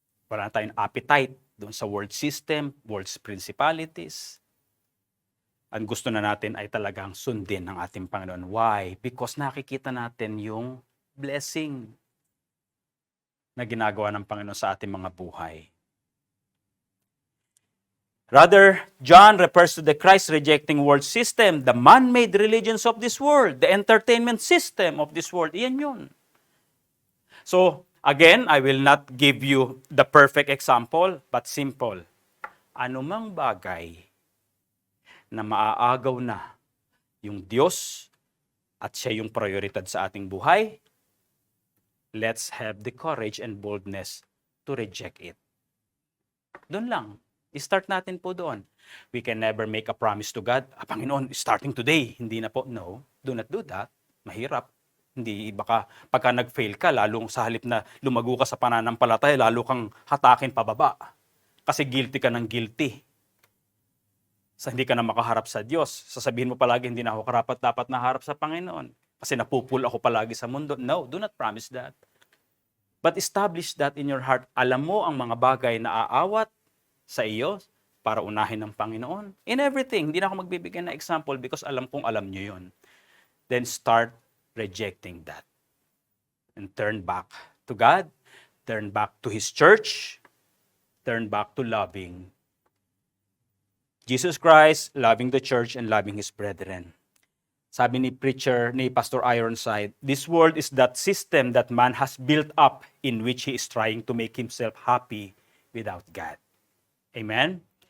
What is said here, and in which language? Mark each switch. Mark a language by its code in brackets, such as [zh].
[tl] Wala na tayong appetite doon sa world system, world's principalities. Ang gusto na natin ay talagang sundin ng ating Panginoon. Why? Because nakikita natin yung blessing na ginagawa ng Panginoon sa ating mga buhay. [en] Rather, John refers to the Christ-rejecting world system, the man-made religions of this world, the entertainment system of this world. [tl] Iyan yun. [en] So, Again, I will not give you the perfect example, but simple. [tl] Anumang bagay na maaagaw na yung Diyos at siya yung prioridad sa ating buhay, [en] let's have the courage and boldness to reject it. [tl] Doon lang. I-start natin po doon. [en] We can never make a promise to God. [tl] Panginoon, starting today, hindi na po. [en] No, do not do that. [tl] Mahirap. Hindi, baka pagka nag-fail ka, lalong sa halip na lumago ka sa pananampalataya, lalo kang hatakin pababa. Kasi guilty ka ng guilty. Hindi ka na makaharap sa Diyos. Sasabihin mo palagi, hindi na ako karapat-dapat na harap sa Panginoon. Kasi napupul ako palagi sa mundo. [en] No, do not promise that. But establish that in your heart. [tl] Alam mo ang mga bagay na aawat sa iyo para unahin ng Panginoon. [en] In everything. [tl] Hindi na ako magbibigay ng example because alam kong alam nyo yun. [en] Then start rejecting that. And turn back to God. Turn back to His church. Turn back to loving Jesus Christ, loving the church, and loving His brethren. Sabi ni Pastor Ironside, this world is that system that man has built up in which he is trying to make himself happy without God. Amen?